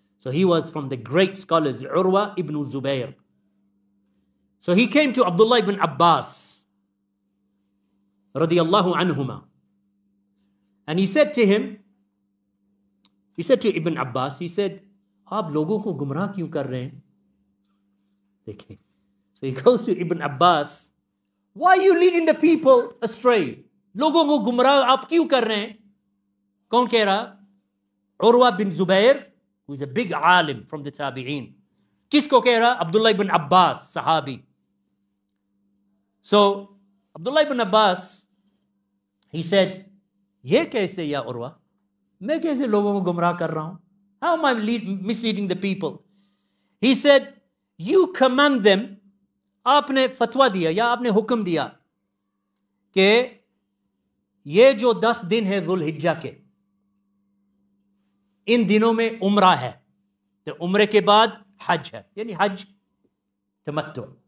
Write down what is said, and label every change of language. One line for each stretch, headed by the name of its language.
English: So he was from the great scholars, Urwa ibn Zubayr. So he came to Abdullah ibn Abbas, radiyallahu anhuma, and he said to him, he said to Ibn Abbas, he said,
Hindi: आप लोगों को गुमराह क्यों कर रहे हैं? देखिए.
English: So he goes to Ibn Abbas, why are you leading the people astray?
Hindi: लोगों को गुमराह आप क्यों कर रहे हैं? कौन कह रहा?
English: Urwa bin Zubayr, who is a big alim from the Tabi'een.
Hindi: किसको कह रहा? Abdullah ibn Abbas, Sahabi.
English: So Abdullah ibn Abbas, he said,
Hindi: ये कैसे या
English: Urwa?
Hindi: मैं कैसे लोगों को गुमराह कर रहा हूं?
English: How am I misleading the people? He said, you command them,
Hindi: आपने फतवा दिया या आपने हुक्म दिया कि ये जो 10 दिन है ज़ुल हिज्जा के, इन दिनों में उम्रा है, तो उम्रे के बाद हज है, यानी हज तमत्तु।